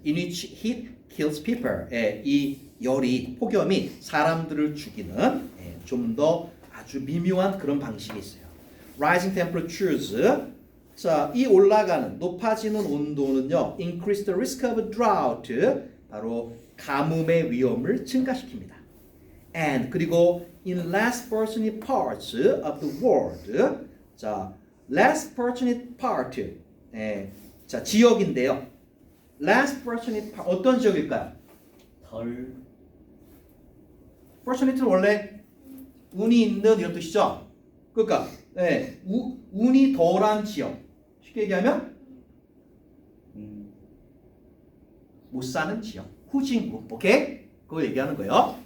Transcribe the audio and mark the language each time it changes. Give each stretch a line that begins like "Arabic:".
English: In which heat kills people,
Korean: 이 열이, 폭염이 사람들을 죽이는 좀 더 아주 미묘한 그런 방식이 있어요.
English: Rising temperatures,
Korean: 자, 이 올라가는 높아지는 온도는요,
English: increase the risk of drought,
Korean: 바로 가뭄의 위험을 증가시킵니다.
English: And
Korean: 그리고
English: in less fortunate parts of the world, 자, less fortunate part,
Korean: 자, 지역인데요.
English: less fortunate part,
Korean: 어떤 지역일까요? 덜
English: fortunate
Korean: 는 원래 운이 있는 이런 뜻이죠. 그러니까 운이 덜한 지역. 쉽게 얘기하면 못 사는 지역, 후진국. 오케이? 그거 얘기하는 거예요.